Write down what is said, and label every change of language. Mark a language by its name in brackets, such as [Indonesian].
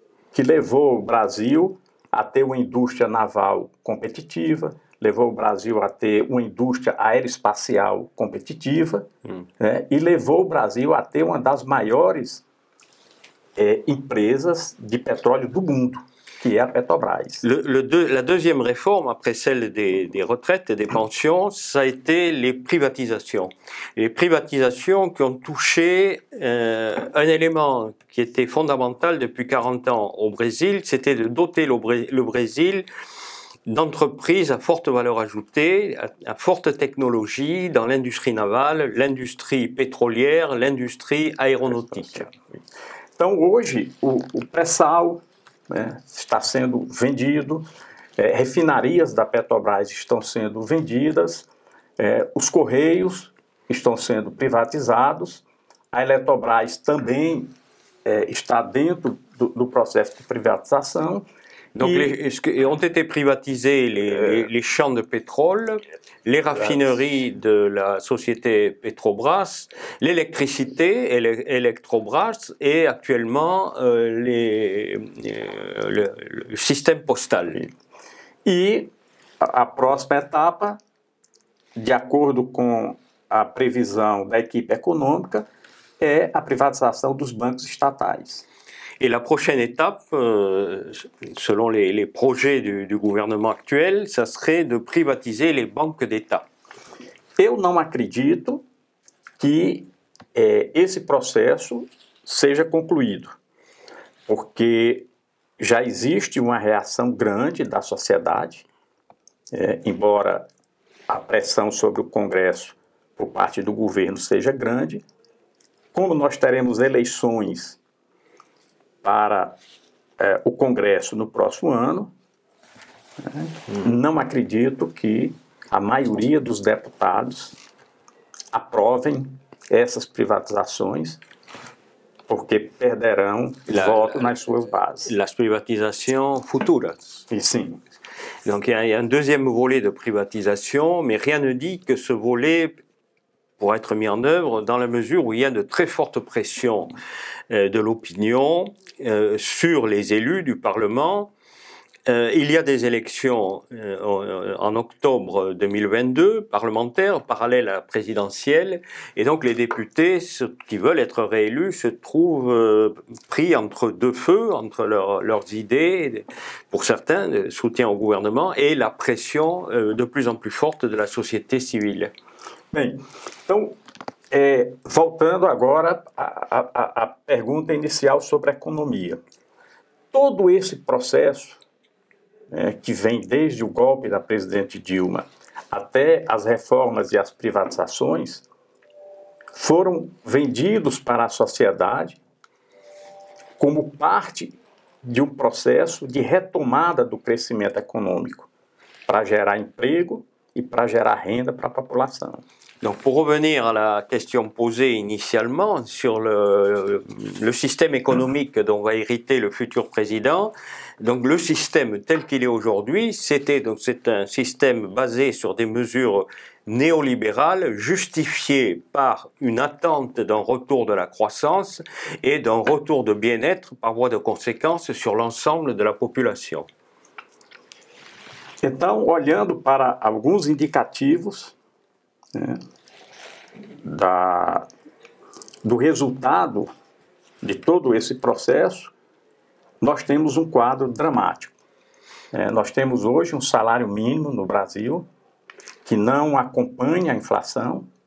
[Portuguese] que levou o Brasil a ter uma indústria naval competitiva, levou o Brasil a ter uma indústria aeroespacial competitiva, e levou o Brasil a ter uma das maiores empresas de petróleo do mundo, [French] qui est à [Portuguese] Petrobras. [French] La deuxième réforme, après celle des retraites et des pensions, ça a été les privatisations. Les privatisations qui ont touché un élément qui était fondamental depuis 40 ans au Brésil, c'était de doter le Brésil d'entreprises à forte valeur ajoutée, à forte technologie dans l'industrie navale, l'industrie pétrolière, l'industrie aéronautique. [Portuguese] Então, hoje, o pré-sal está sendo vendido, refinarias da Petrobras estão sendo vendidas, os Correios estão sendo privatizados, a Eletrobras também está dentro do processo de privatização. [French] Donc, ont été privatisés les champs de pétrole, les raffineries de la société Petrobras, l'électricité, Electrobras, et actuellement le système postal. [Portuguese] E a próxima etapa, de acordo com a previsão da equipe econômica, é a privatização dos bancos estatais. [French] Et la prochaine étape, selon les projets du gouvernement actuel, ça serait de privatiser les banques d'État. [Portuguese] Eu não acredito que esse processo seja concluído, porque já existe uma reação grande da sociedade, embora a pressão sobre o Congresso por parte do governo seja grande. Como nós teremos eleições para o Congresso no próximo ano, não acredito que a maioria dos deputados aprovem essas privatizações, porque perderão voto nas suas bases. Las privatisations futuras. E sim. [French] Donc il y a un deuxième volet de privatisation, mais rien ne dit que ce volet pourra être mis en œuvre dans la mesure où il y a de très fortes pressions de l'opinion sur les élus du Parlement. Il y a des élections en octobre 2022, parlementaires, parallèles à la présidentielle, et donc les députés qui veulent être réélus se trouvent pris entre deux feux, entre leurs idées, pour certains, de soutien au gouvernement, et la pression de plus en plus forte de la société civile. [Portuguese] Bem, então, voltando agora à pergunta inicial sobre a economia. Todo esse processo, que vem desde o golpe da presidente Dilma até as reformas e as privatizações, foram vendidos para a sociedade como parte de um processo de retomada do crescimento econômico, para gerar emprego e para gerar renda para a população. [French] Donc pour revenir à la question posée initialement sur le système économique dont va hériter le futur président, donc le système tel qu'il est aujourd'hui, c'est un système basé sur des mesures néolibérales justifiées par une attente d'un retour de la croissance et d'un retour de bien-être par voie de conséquence sur l'ensemble de la population. [Portuguese] Então, olhando para alguns indicativos do resultado de todo esse processo, nós temos um quadro dramático. Nós temos hoje um salário mínimo no Brasil que não acompanha a inflação.